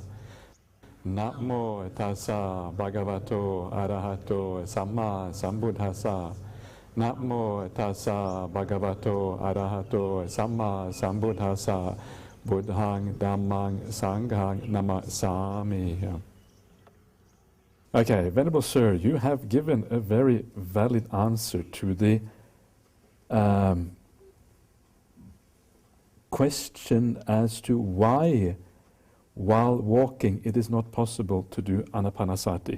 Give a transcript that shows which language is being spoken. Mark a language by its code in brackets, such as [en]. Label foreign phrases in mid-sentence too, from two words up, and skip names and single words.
[pi] Namo tassa bhagavato arahato samma sambuddhassa. Namo tassa bhagavato arahato samma sambuddhassa. Buddhang dhammang sanghang namasami. [en] Okay, Venerable Sir, you have given a very valid answer to the question as to why, while walking, it is not possible to do anapanasati.